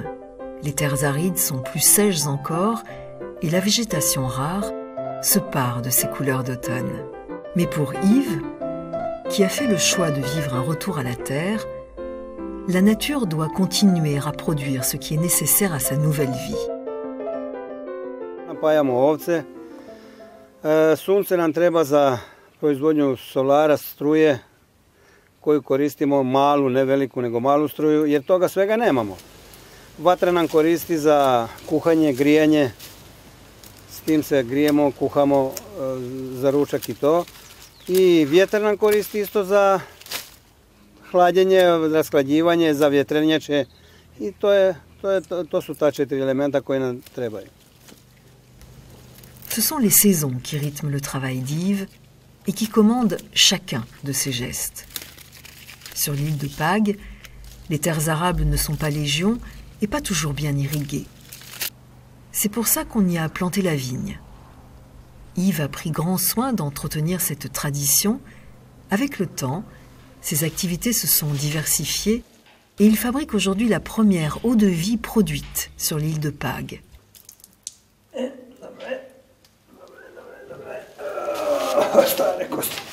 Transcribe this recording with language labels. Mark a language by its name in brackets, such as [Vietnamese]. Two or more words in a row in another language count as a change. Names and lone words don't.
[French] Les terres arides sont plus sèches encore et la végétation rare se pare de ses couleurs d'automne. Mais pour Yves, qui a fait le choix de vivre un retour à la terre, la nature doit continuer à produire ce qui est nécessaire à sa nouvelle vie. [Croatian] Sunce nam treba za proizvodnju solara, struje, koju koristimo malu, ne veliku, nego malu struju, jer toga svega nemamo. Vatra nam koristi za kuhanje, grijanje, s tim se grijemo, kuhamo za ručak i to. I vjetar nam koristi isto za hlađenje, rashlađivanje, za vjetrenjače i to su ta 4 elementa koje nam trebaju. [French] Ce sont les saisons qui rythment le travail d'Yves et qui commandent chacun de ses gestes. Sur l'île de Pag, les terres arables ne sont pas légion et pas toujours bien irriguées. C'est pour ça qu'on y a planté la vigne. Yves a pris grand soin d'entretenir cette tradition. Avec le temps, ses activités se sont diversifiées et il fabrique aujourd'hui la première eau de vie produite sur l'île de Pag. [Croatian] Stare kosti.